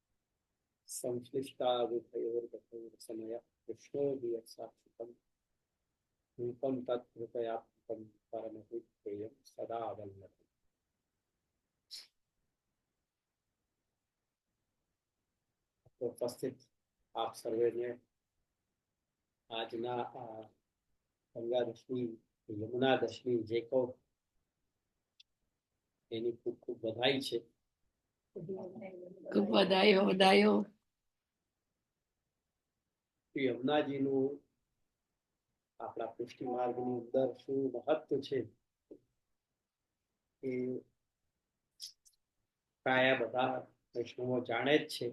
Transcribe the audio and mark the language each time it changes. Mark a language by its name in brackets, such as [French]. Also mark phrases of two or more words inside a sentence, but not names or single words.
[Sanskrit] संश्लिष्टाविधयोर्गतोर्समय कृष्णोऽभियत्साक्षितं रूपं तत्कृपयात्मकं परमहृत्येयं सदा वल्लभम्। [Gujarati] ઉપસ્થિત આપ સર્વે આજના ગંગા દશમી યમુના દશમી જે કહો એની ખૂબ ખૂબ બધાઈ છે। ખૂબ વધાયો વધાયો। યમુનાજીનું આપણા પુષ્ટિ માર્ગની અંદર શું મહત્વ છે એ પ્રાય બધા વૈષ્ણવો જાણે જ છે।